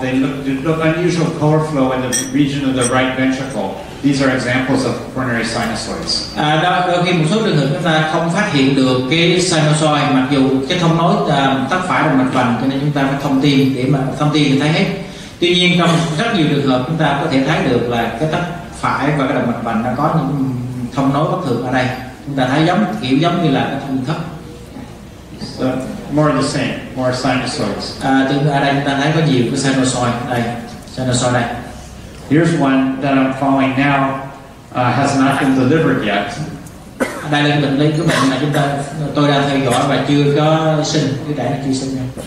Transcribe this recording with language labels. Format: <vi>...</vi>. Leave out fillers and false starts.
<en>They look unusual color flow in the region of the right ventricle. These are examples of coronary sinusoids.</en> <vi>Đôi khi một số trường hợp chúng ta không phát hiện được cái sinusoid, mặc dù cái thông nối thất phải động mạch vành, cho nên chúng ta phải thông tin để mà thông tin thì thấy hết. Tuy nhiên trong rất nhiều trường hợp chúng ta có thể thấy được là cái thất phải và cái động mạch vành nó có những thông nối bất thường ở đây. Chúng ta thấy kiểu giống như là cái thông thất.</vi> <en>So, more the same, more sinusoids.</en> <vi>Ở đây chúng ta thấy có nhiều cái sinusoid đây, sinusoid đây.</vi> <en>Here's one that I'm following now, has not been delivered yet.</en> <vi>Đây là cái bệnh mà tôi đang theo dõi và chưa có sinh, cái đại nó chưa sinh nha.</vi>